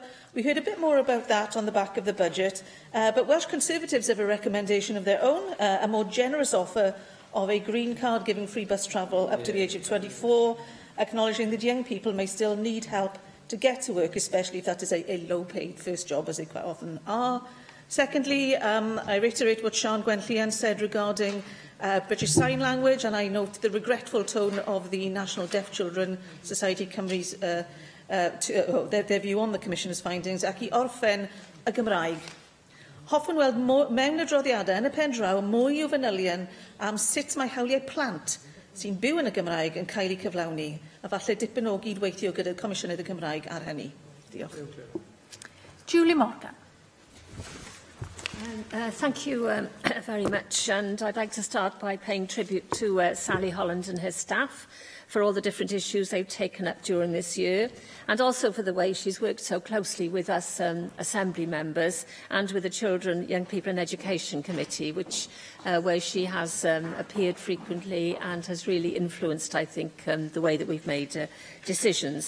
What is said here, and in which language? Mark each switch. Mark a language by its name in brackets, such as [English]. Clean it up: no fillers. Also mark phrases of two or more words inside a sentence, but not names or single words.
[English] We heard a bit more about that on the back of the budget. But Welsh Conservatives have a recommendation of their own, a more generous offer of a green card giving free bus travel up to the age of 24, acknowledging that young people may still need help to get to work, especially if that is a low-paid first job, as they quite often are. Secondly, I reiterate what Sian Gwenllian said regarding British Sign Language, and I note the regretful tone of the National Deaf Children Society Cymru's their view on the Commissioner's findings, [Welsh] ac I orffen y Gymraeg. Hoffwn weld mewn adroddiadau yn y pen draw mwy o fanylion am sut mae hawliau plant sy'n byw yn y Gymraeg yn cael eu cyflawni, a falle dipyn o gydweithio gyda Comisiynydd y Gymraeg ar hynny. Diolch. Julie Morgan. [English] Thank you very much, and I'd like to start by paying tribute to Sally Holland and her staff for all the different issues they've taken up during this year, and also for the way she's worked so closely with us Assembly members and with the Children, Young People and Education Committee, where she has appeared frequently and has really influenced, I think, the way that we've made decisions.